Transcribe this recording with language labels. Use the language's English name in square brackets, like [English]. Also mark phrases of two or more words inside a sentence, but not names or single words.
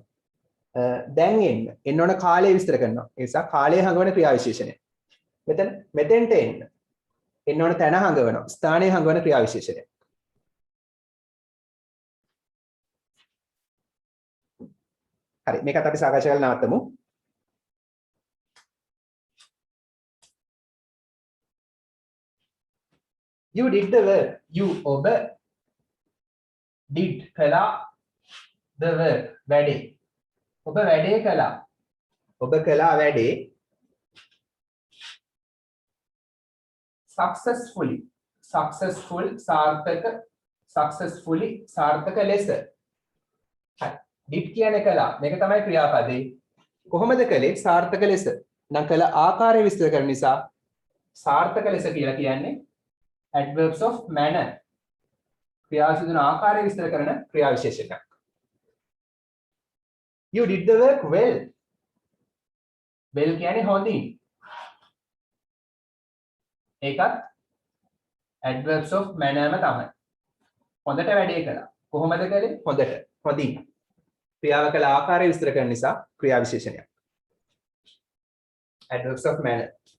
[Sinhala] දැන් එන්න ඕන කාලය විස්තර කරනවා. ඒ නිසා කාලය හඟවන ක්‍රියා විශේෂණය. මෙතෙන්ට එන්න ඕන තැන හඟවනවා. ස්ථානය හඟවන ක්‍රියා විශේෂණය. හරි මේකත් අපි සාකච්ඡා කරලා නවත්තමු. [English] You did the work. You ඔබ did කළා the work වැඩේ. [Sinhala] ඔබ වැඩේ කළා. ඔබ කළා වැඩේ successfully සාර්ථක ලෙස. හරි. did කියන්නේ කළා. මේක තමයි ක්‍රියාපදේ. කොහොමද කළේ? සාර්ථක ලෙස. නම් කළ ආකාරය විස්තර කරන නිසා සාර්ථක ලෙස කියලා කියන්නේ [English] adverbs of manner. [Sinhala] ක්‍රියාව සිදු වන ආකාරය විස්තර කරන ක්‍රියා විශේෂණයක්. [English] You did the work well. well [Sinhala] කියන්නේ හොඳින්. ඒකත් [English] adverbs of manner [Sinhala] ම තමයි. හොඳට වැඩේ කළා. කොහොමද කළේ? හොඳට. හොඳින්. ක්‍රියාව කළ ආකාරය විස්තර කරන නිසා ක්‍රියා විශේෂණයක්. [English] adverbs of manner.